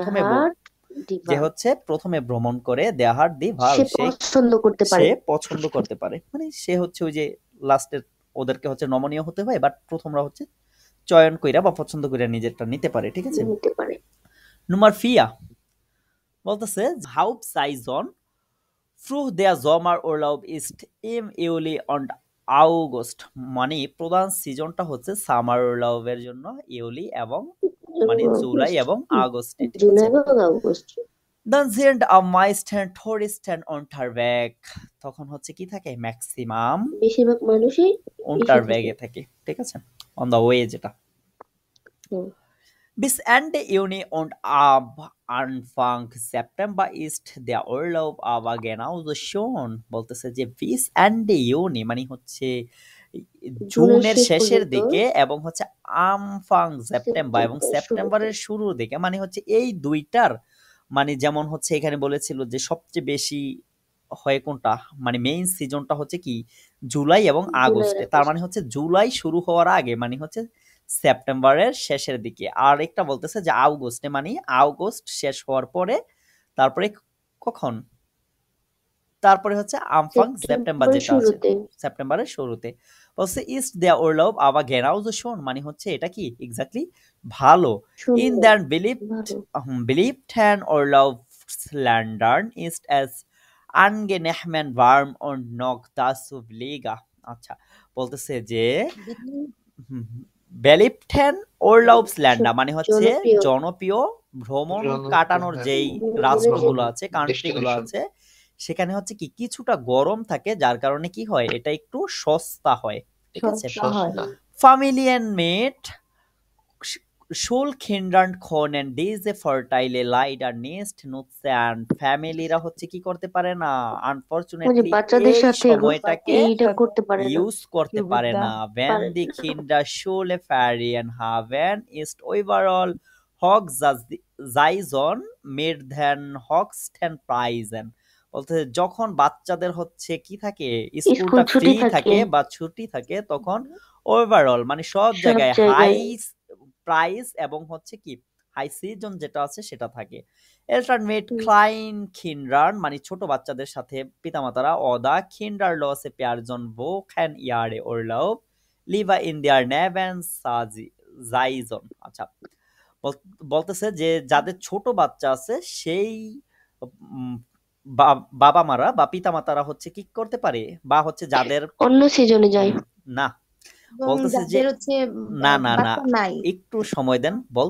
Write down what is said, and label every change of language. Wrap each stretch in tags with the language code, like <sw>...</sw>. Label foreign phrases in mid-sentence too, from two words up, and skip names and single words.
<bn>প্রথমে ভ্রমণ করে দেহার দি ভাল সে পছন্দ করতে পারে মানে সে হচ্ছে ওই যে লাস্টের ওদেরকে হচ্ছে নমনীয় হতে হয় বাট প্রথমরা হচ্ছে চয়ন কইরা বা পছন্দ কইরা নিজেরটা নিতে পারে ঠিক আছে</bn> <de>Nummer 4</de> <bn>বলতেছে</bn> <de>Hauptsaison Fruch der Sommerurlaub ist im Juli und August</de> <bn>মানে প্রধান সিজনটা হচ্ছে সামার উর্লাউবের জন্য ইউলি এবং মানে জুলাই এবং আগস্টে</bn> <de>Dann sind am meisten Touristen unterwegs</de> <bn>তখন হচ্ছে কি থাকে ম্যাক্সিমাম বেশিরভাগ মানুষই</bn> <de>unterwegs</de> <bn>থাকে ঠিক আছে</bn> <en>on the way</en> <de>যেটা Bis Ende Juni und ab Anfang September ist der Urlaub aber genauso schon</de> <bn>বলতেছে যে</bn> <de>bis Ende Juni</de> <bn>মানে হচ্ছে জুনের শেষের দিকে এবং হচ্ছে</bn> <de>Anfang September</de> <bn>এবং সেপ্টেম্বরের শুরুর দিকে মানে হচ্ছে এই দুইটার মানে যেমন হচ্ছে এখানে বলেছিল যে সবচেয়ে বেশি হয় কোনটা মানে মেইন সিজনটা হচ্ছে কি জুলাই এবং আগস্টে তার মানে হচ্ছে জুলাই শুরু হওয়ার আগে মানে হচ্ছে সেপ্টেম্বরের শেষের দিকে আর একটা বলতেছে যে আগস্টে মানে আগস্ট শেষ হওয়ার পরে তারপরে কখন তারপরে হচ্ছে</bn> <de>Anfang September</de> <bn>যেটা আছে সেপ্টেম্বরের শুরুতে বলছে</bn> <de>ist der Urlaub aber genauso schon</de> <bn>মানে হচ্ছে এটা কি এক্স্যাক্টলি ভালো</bn> <de>in der beliebten Urlaubsländern ist es angenehm warm und noch dazu billiger</de> <bn>আচ্ছা বলতেছে যে</bn> <de>beliebten Urlaubsland</de> <bn>মানে হচ্ছে জনপ্রিয় জনপ্রিয় ভ্রমণ কাটানোর যেই রাষ্ট্রগুলো আছে, কান্ট্রিগুলো আছে, সেখানে হচ্ছে কি কিছুটা গরম থাকে, যার কারণে কি হয় এটা একটু সস্তা হয়, ঠিক আছে। সস্তা হয়।</bn> <de>Familien mit Schulkindern können diese Vorteile leider nicht nutzen.</de> <bn>ফ্যামিলিরা হচ্ছে কি করতে পারে না, ওই যে আনফরচুনেটলি বাচ্চাদের এই সাথে সময়টাকে এইটা করতে পারে না, ইউজ করতে পারে না। Wenn পারে</bn> <de>die</de> <bn>না।</bn> <de>Kinder Schule Ferien haben, ist overall Hochsaison mit den höchsten Preisen.</de> <bn>বলতে যখন বাচ্চাদের হচ্ছে কি থাকে, স্কুল স্কুলটা ছুটি ফ্রি থাকে থাকে বা ছুটি থাকে, তখন ওভারঅল মানে সব সব জায়গায় জায়গায়</bn> <en>high price</en> <bn>এবং হচ্ছে কি</bn> <en>high season</en> <bn>যেটা আছে সেটা থাকে।</bn> <de>Eltern mit Kleinkindern</de> <bn>মানে ছোট বাচ্চাদের সাথে পিতামাতারা</bn> <de>oder kinderlose Personen buchen ihre Urlaub lieber in der Nebensaison।</de> <bn>আচ্ছা, বলতেছে যে যাদের ছোট বাচ্চা আছে সেই উম, বাবা মারা বা পিতামাতারা হচ্ছে কি করতে পারে, বা হচ্ছে যাদের অন্য সিজনে যায়। না বলতেছে যে যাদের হচ্ছে না না না বাচ্চা নাই একটু সময় দেন, বলতে</bn>